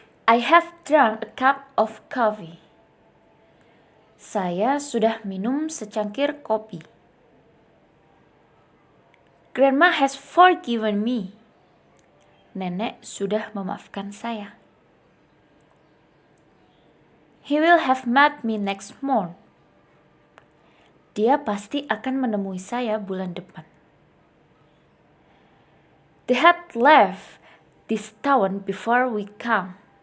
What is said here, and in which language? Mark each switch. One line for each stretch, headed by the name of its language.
English: I have drunk a cup of coffee.
Indonesian: Saya sudah minum secangkir kopi.
English: Grandma has forgiven me.
Indonesian: Nenek sudah memaafkan saya.
English: He will have met me next month.
Indonesian: Dia pasti akan menemui saya bulan depan.
English: They had left this town before we come.